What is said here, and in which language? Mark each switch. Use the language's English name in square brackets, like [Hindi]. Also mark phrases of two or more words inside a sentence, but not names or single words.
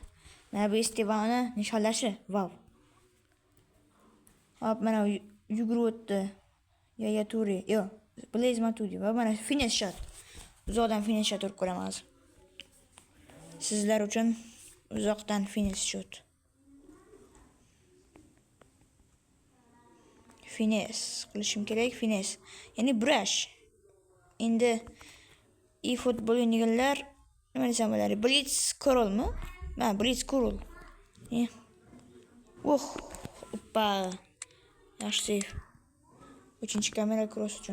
[Uzbek] Mana bu Estivaoni nishonlashi. Wow. Hop, mana yugurib o'tdi. Yaya Ture. Blaze Matuidi. Va mana [English] finish shot. [Uzbek] Uzoqdan [English] finish shot [Uzbek] urib ko'raman hozir. Sizlar uchun uzoqdan [English] finish shot. [Uzbek] Finish qilishim kerak, finish. Ya'ni brush. Endi e-futbol o'ynaganlar nima desam bo'ladi? Blitz Corolmi? Blitz Corol. Hoppa. Yaxshi save. 3-kamera cross uchun.